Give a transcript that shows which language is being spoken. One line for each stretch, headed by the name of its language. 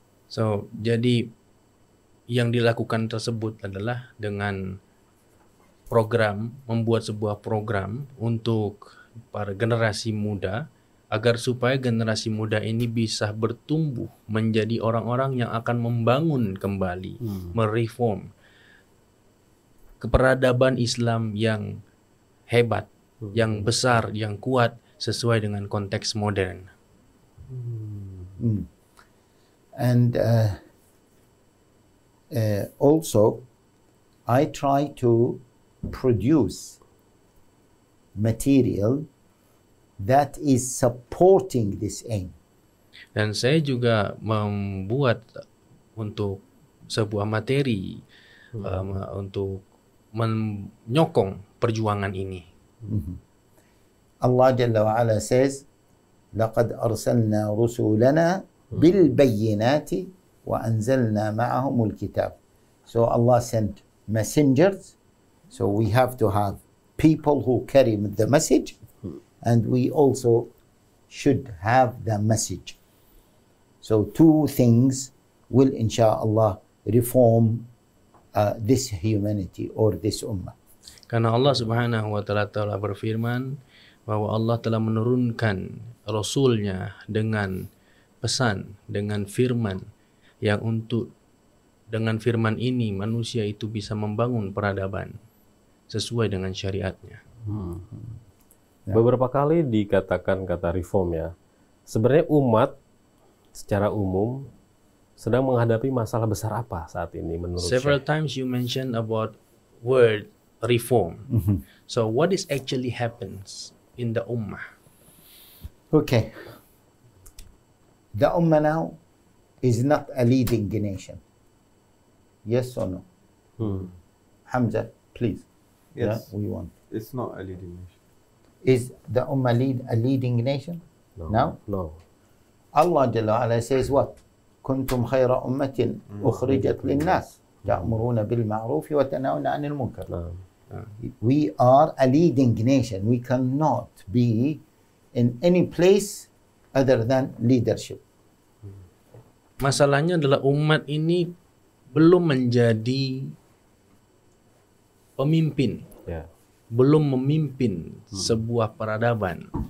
Indonesian: So, jadi yang dilakukan tersebut adalah dengan membuat sebuah program untuk para generasi muda, agar supaya generasi muda ini bisa bertumbuh menjadi orang-orang yang akan membangun kembali, mereform keperadaban Islam yang hebat, yang besar, yang kuat sesuai dengan konteks modern.
English: And also, I try to produce material that is supporting this aim.
Indonesian: Dan saya juga membuat untuk sebuah materi untuk menyokong perjuangan ini.
English: Allah Jalla wa Ala says,
Arabic: لَقَدْ أَرْسَلْنَا رُسُولَنَا بِالْبَيِّنَاتِ وَأَنزَلْنَا مَعَهُمُ الْكِتَابِ.
English: So Allah sent messengers. So we have to have people who carry the message, and we also should have the message. So two things will insha'Allah reform this humanity or this ummah.
Indonesian: Karena Allah Subhanahu wa Ta'ala telah berfirman bahwa Allah telah menurunkan Rasulnya dengan pesan, dengan firman, yang dengan firman ini manusia itu bisa membangun peradaban sesuai dengan syariatnya. Beberapa kali dikatakan kata reform ya. Sebenarnya umat secara umum sedang menghadapi masalah besar apa saat ini menurut
English: Several times you mentioned about word reform. So what is actually happens in the ummah? Okay. The ummah now is not a leading nation. Yes or no? Hamza, please. Yes. Yeah, we want. It's not a leading nation. Is the ummah a leading nation? No. Allah Jalla wa Ala says what?
Arabic: كنتم خير أمة أخرجت للناس تأمرون بالمعروف وتنهون عن المنكر.
English: We are a leading nation. We cannot be in any place other than leadership.
Indonesian: Masalahnya adalah umat ini belum menjadi pemimpin, belum memimpin sebuah peradaban.